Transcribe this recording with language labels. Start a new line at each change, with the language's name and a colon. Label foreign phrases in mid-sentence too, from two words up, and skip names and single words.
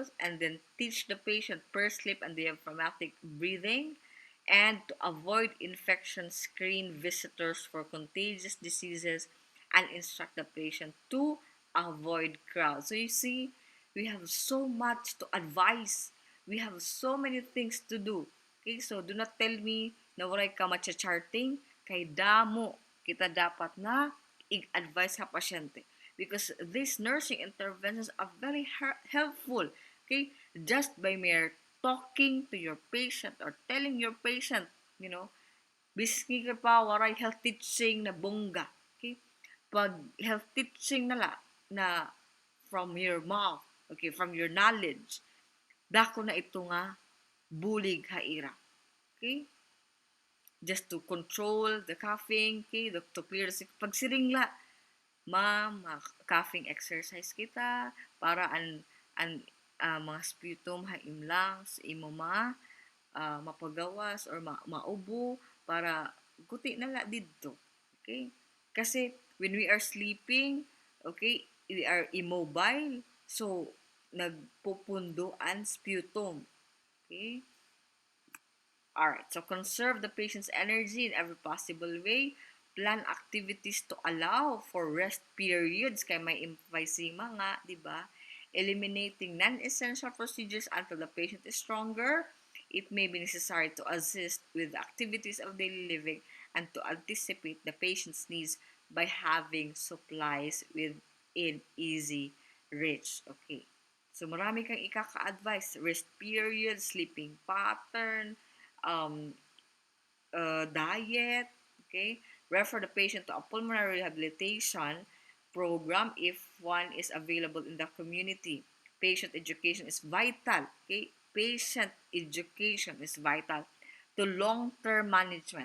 English: And then teach the patient pursed-lip and diaphragmatic breathing, and to avoid infection, screen visitors for contagious diseases, and instruct the patient to avoid crowds. So you see, we have so much to advise. We have so many things to do. Okay, so do not tell me
Waray: na walay ka matcha-charting, kay damo kita dapat na i-advise sa pasyente.
English: Because these nursing interventions are very helpful. Okay, just by mere talking to your patient or telling your patient, you know,
Waray: biski ka pa waray
English: health teaching
Waray: na bongga. Okay?
English: Pag health teaching na from your mouth, okay, from your knowledge,
Waray: dako na ito nga bulig haira.
English: Okay? Just to control the coughing, okay, to clear the sick.
Waray: Pag siringla,
English: coughing exercise
Waray: kita para mga sputum haimlang sa imo mapagawas or maubo para guti na la didto.
English: Okay? Kasi when we are sleeping, okay, we are immobile.
Waray: So, nagpupunduan sputum.
English: Okay? Alright, so conserve the patient's energy in every possible way. Plan activities to allow for rest periods
Waray: kay may emphysema nga,
Filipino: di ba?
English: Eliminating non-essential procedures until the patient is stronger. It may be necessary to assist with the activities of daily living and to anticipate the patient's needs by having supplies within easy reach.
Filipino: Okay. So marami kang ikaka-advise.
English: Rest period, sleeping pattern, um, diet, okay? Refer the patient to a pulmonary rehabilitation program if one is available in the community. Patient education is vital, okay? Patient education is vital to long-term management.